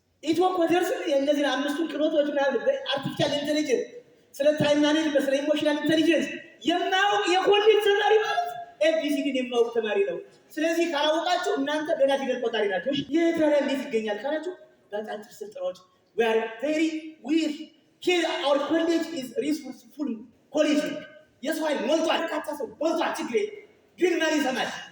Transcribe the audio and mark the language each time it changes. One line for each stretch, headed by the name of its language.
Amharic: ኢትዮ ኮደርስ የእነዚህን አምስቱን ክህሎቶች ምናምን በአርቲፊሻል ኢንቴሊጀንስ ስለ ታይም ማኔጅመንት ስለ ኢሞሽናል ኢንቴሊጀንስ የማያውቅ የኮሌጅ ተማሪ ማለት ኤቢሲዲን የማያውቅ ተማሪ ነው። ስለዚህ ካላወቃችሁ እናንተ ገና ፊደል ቆጣሪ ናችሁ። ይህ ታዲያ እንዴት ይገኛል ካላችሁ በአጫጭር ስልጠናዎች
English: we are very weak here. Our college is resourceful college.
Amharic: የሰው ኃይል ሞልቷል። በርካታ ሰው ሞልቷል። ችግር ግን ማን ይሰማል?